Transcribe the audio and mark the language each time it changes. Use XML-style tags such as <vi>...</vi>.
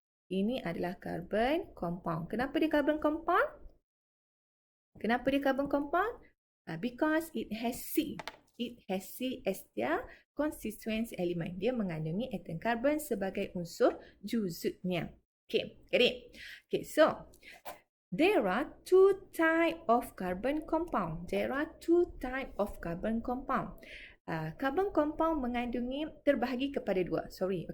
<ms>Ini adalah carbon compound. Kenapa dia carbon compound? Kenapa dia carbon compound?</ms> <en>Because it has C. It has C as their constituent element.</en> <ms>Dia mengandungi atom carbon sebagai unsur juzuknya.</ms> <en>Okay, get it? Okay, so there are 2 types of carbon compound. There are 2 types of carbon compound.</en> <ms>Carbon compound mengandungi terbahagi kepada 2.</ms>